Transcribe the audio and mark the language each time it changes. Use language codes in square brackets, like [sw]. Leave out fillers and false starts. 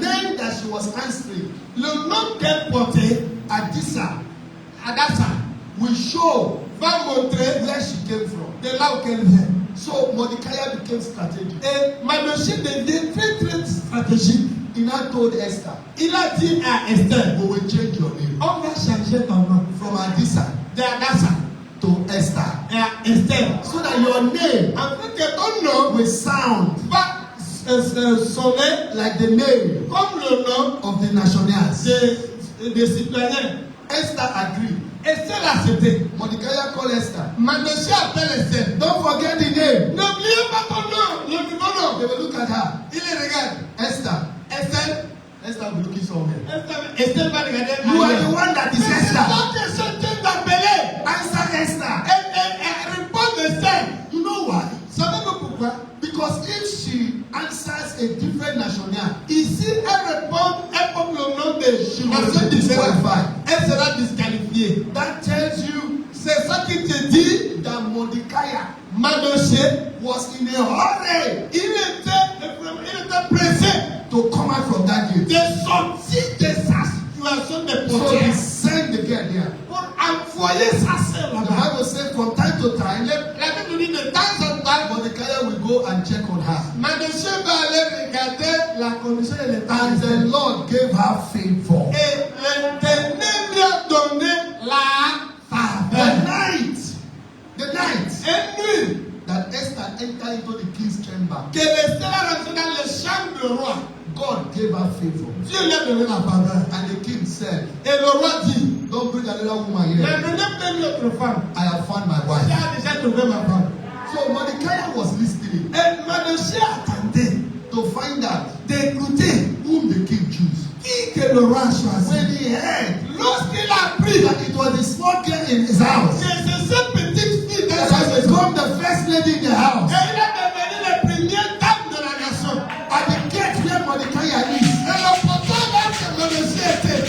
[en] name that she was answering, [fr] Le nom qu'elle portait, [en] Adisa, [fr] Adassa, [en] will show [fr] va montrer [en] where she came from. [fr] de là où elle vient. [en] So Mordecai became strategic. [fr] Et Manoché devient très très stratégique. [en] He now told Esther, [fr] Il a dit à Esther, [en] we will change your name [fr] on va changer ton nom [en] from Adisa [fr] de Adassa [en] to Esther, [fr] à Esther. [en] so that your name [fr] En fait que ton nom [en] will sound [fr] va sonner [en] like the name [fr] comme le nom [en] of the nationals. [fr] des citoyens. [en] Esther agreed. [fr] Esther l'a accepté. [en] Mordecai called Esther. [fr] Manoché appelle Esther. [en] Don't forget the name. [fr] N'oubliez pas ton nom, le nouveau nom. [en] They will look at her. [fr] Il les regarde. [en] Esther. [fr] Esther, [en] Esther will be looking somewhere. [fr] Esther va regarder. [en] You are the one that is [fr] C'est [en] Esther. [fr] toi qui es en train d'appeler. [en] Answer Esther. [fr] Elle répond Esther. [en] You know why? [fr] Savez-vous pourquoi? [en] Because if she answers a different national, [fr] Ici, elle porte le nom de [en] she will [fr] nation [en] be [fr] différente. [en] disqualified. [fr] Elle sera disqualifiée. [en] That tells you [fr] C'est ça qui te dit, [en] that Mordecai [fr] Manoché, [en] was in a hurry [fr] il était pressé [en] to come out from that gate. [fr] de sortir de sa situation de [en] So he [fr] portière [en] sent the girl there. [fr] pour envoyer sa sœur [en] The [fr] là-bas. [en] Bible says from time to time, [fr] La Bible dit de temps en temps, [en] Mordecai will go and and check on her. [fr] Mardochée va aller regarder la condition de l'état. [en] And the Lord gave her favor. [fr] Et l'Éternel lui a donné la faveur. [en] The night [fr] Et nuit, [en] that Esther entered into the king's chamber, [fr] que Esther est rentrée dans les chambres du roi, [en] God gave her favor. [fr] Dieu lui a donné la faveur. [en] And the king said, [fr] Et le roi dit, [en] don't bring another woman [fr] mais [en] here. [fr] ne n'aime pas une autre femme. [en] I have found my [fr] J'ai [en] wife. [fr] déjà trouvé ma femme. [en] So Mordecai was listening [fr] Et Mardochée attendait [en] to find out [fr] d'écouter [en] whom the king chose. [fr] qui que le roi a choisi. [en] When he heard [fr] Lorsqu'il a appris [en] that it was the small girl in his house [fr] que c'est cette petite fille dans [en] that [fr] sa [en] has [fr] maison, [en] become the first lady in the house, [fr] et il est devenu la première dame de la nation. [en] at the gate where Mordecai is, [fr] Et le portail là que Mardochée était,